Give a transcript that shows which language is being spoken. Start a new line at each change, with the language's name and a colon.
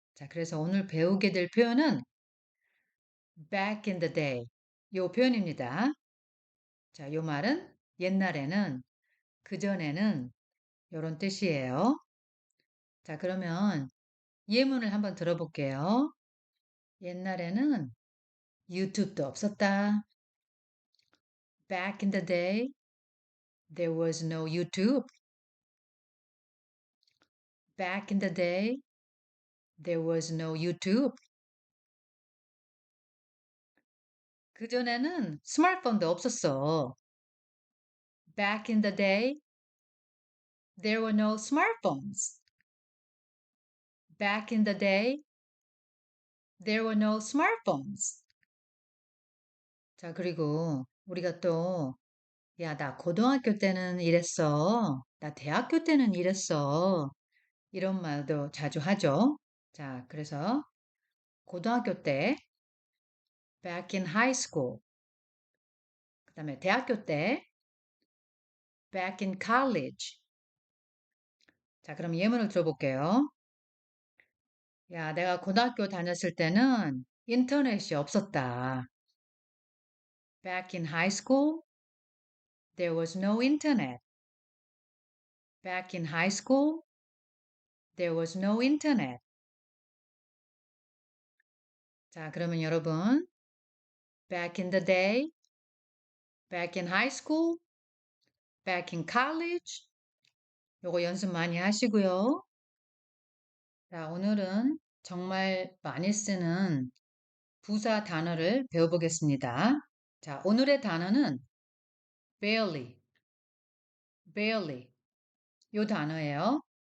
Korean: 자, 그래서 오늘 배우게 될 표현은
English: back in the day.
Korean: 요 표현입니다. 자, 요 말은 옛날에는, 그전에는 요런 뜻이에요. 자, 그러면 예문을 한번 들어볼게요. 옛날에는 유튜브도 없었다.
English: Back in the day, there was no YouTube. Back in the day, there was no YouTube.
Korean: 그전에는 스마트폰도 없었어.
English: Back in the day, there were no smartphones. Back in the day, there were no smartphones.
Korean: 자, 그리고 우리가 또, 야, 나 고등학교 때는 이랬어. 나 대학교 때는 이랬어. 이런 말도 자주 하죠. 자, 그래서 고등학교 때,
English: back in high school.
Korean: 그 다음에 대학교 때,
English: back in college.
Korean: 자, 그럼 예문을 들어볼게요. 야, 내가 고등학교 다녔을 때는 인터넷이 없었다.
English: Back in high school, there was no internet. Back in high school, there was no internet.
Korean: 자, 그러면 여러분,
English: back in the day, back in high school, back in college.
Korean: 요거 연습 많이 하시고요. 자, 오늘은 정말 많이 쓰는 부사 단어를 배워보겠습니다. 자, 오늘의 단어는 barely, barely. 요 단어예요.